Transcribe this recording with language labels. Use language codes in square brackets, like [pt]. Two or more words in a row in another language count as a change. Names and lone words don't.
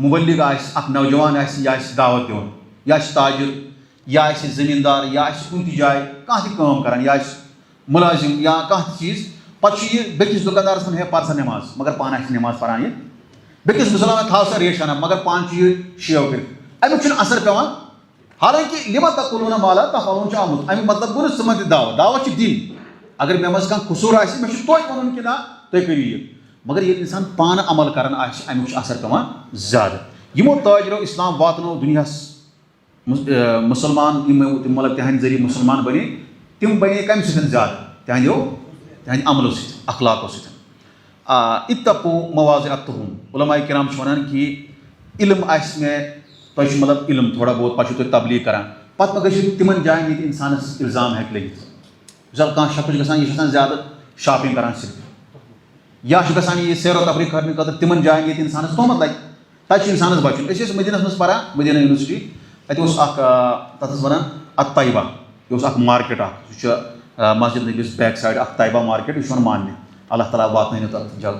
[ks] مُبلِغ آسہِ اکھ نوجوان آسہِ یہِ آسہِ دعوت دِوان یہِ آسہِ تاجِر یا آسہِ زٔمیٖندار یا آسہِ کُنہِ تہِ جایہِ کانٛہہ تہِ کٲم کَران یا آسہِ مُلٲزِم یا کانٛہہ تہِ چیٖز پَتہٕ چھُ یہِ بیٚکِس دُکاندارَس وَنان ہے پَر سا نٮ۪ماز مگر پانہٕ آسہِ نٮ۪ماز پَران یہِ بیٚکِس مُسلمان تھاو سا ریشَنا مگر پانہٕ چھُ یہِ شیو کٔرِتھ اَمیُک چھُنہٕ اثر پیٚوان حالانکہِ [ar] لِما تقولوٗنَ ما لا تفعلوٗن [ks] چھُ آمُت اَمیُک مطلب گوٚو نہٕ ژٕ مہ دِ دعوت چھِ دِنۍ اگر مےٚ منٛز کانٛہہ قصوٗر آسہِ مےٚ چھُ توتہِ وَنُن کہِ نہ تُہۍ کٔرِو یہِ مگر ییٚلہِ اِنسان پانہٕ عمل کَران آسہِ اَمیُک چھُ اثر پیٚوان زیادٕ یِمو تٲجرو اِسلام واتنوو دُنیاہَس مُسلمان یِم مطلب تِہنٛدِ ذٔریعہٕ مُسلمان بنے تِم بنے کَمہِ سۭتۍ زیادٕ تِہنٛدِ عملو سۭتۍ اخلاقو سۭتۍ [ar] اتقو مواضعتہم [ks] علماء کرام چھِ وَنان کہِ علم آسہِ مےٚ تۄہہِ چھُ مطلب علم تھوڑا بہت پَتہٕ چھُو تُہۍ تبلیٖغ کَران پَتہٕ مہ گٔژھِو تِمن جایَن ییٚتہِ اِنسانَس اِلزام ہیٚکہِ لٔگِتھ مِثال کانٛہہ شخص چھُ گژھان یہِ چھُ آسان زیادٕ شاپِنٛگ کَران صرف یا چھُ گژھان یہِ سیر و تفریٖح کَرنہٕ خٲطرٕ تِمن جایَن ییٚتہِ اِنسانَس تُہمت لَگہِ تَتہِ چھُ اِنسانَس بَچُن أسۍ ٲسۍ مدیٖنَس منٛز پَران مدیٖنہ یونیورسٹی تَتہِ اوس اکھ تَتھ ٲس وَنان الطیبہ یہِ اوس اکھ مارکیٹ اکھ سُہ چھُ مسجد نبیَس [en] back side [ks] اکھ طیبہ مارکیٹ یہِ چھُ یِوان ماننہٕ اللہ تعالیٰ واتنٲیِنو